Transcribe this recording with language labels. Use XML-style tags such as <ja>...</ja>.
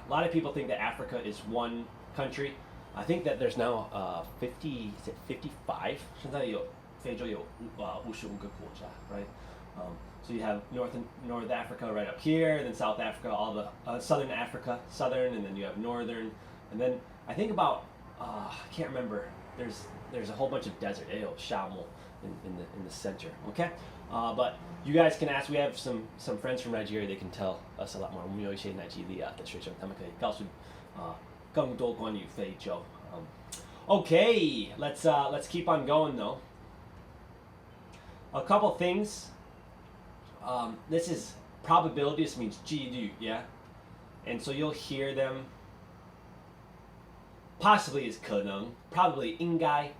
<en>A lot of people think that Africa is one country. I think that there's now 55?</en> <zh>现在有非洲有55个国家, right?</zh> <en>So you have North Africa right up here, then South Africa, all the Southern Africa, southern, and then you have northern, and then I think about I can't remember. There's a whole bunch of desert,</en> <zh>也有沙漠</zh> <en>in the center. Okay, but you guys can ask. We have some friends from Nigeria. They can tell us a lot more.</en> <zh>我们有一些奈及利亚的学生，他们可以告诉更多关于非洲。</zh> <en>Okay, let's keep on going though. A couple things. This is probability. This means 几率, yeah. And so you'll hear them. Possibly is 可能, probably 应该.</en>